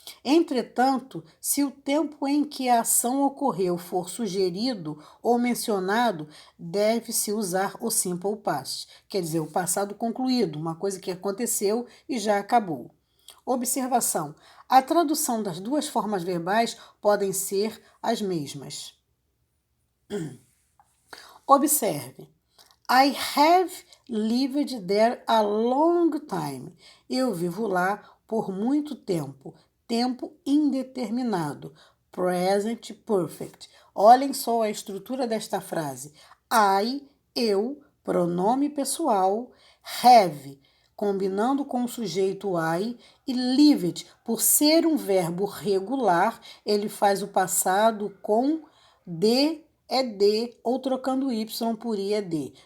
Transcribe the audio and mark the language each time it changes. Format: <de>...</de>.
<pt>Entretanto, se o tempo em que a ação ocorreu for sugerido ou mencionado, deve-se usar o simple past, quer dizer, o passado concluído, uma coisa que aconteceu e já acabou. Observação: a tradução das duas formas verbais podem ser as mesmas. Observe.</pt> <en>I have lived there a long time.</en> <pt>Eu vivo lá por muito tempo. Tempo indeterminado. Present perfect. Olhem só a estrutura desta frase. I, eu, pronome pessoal, have, combinando com o sujeito I, e lived, por ser um verbo regular, ele faz o passado com é de, ou trocando y por i é de.</pt>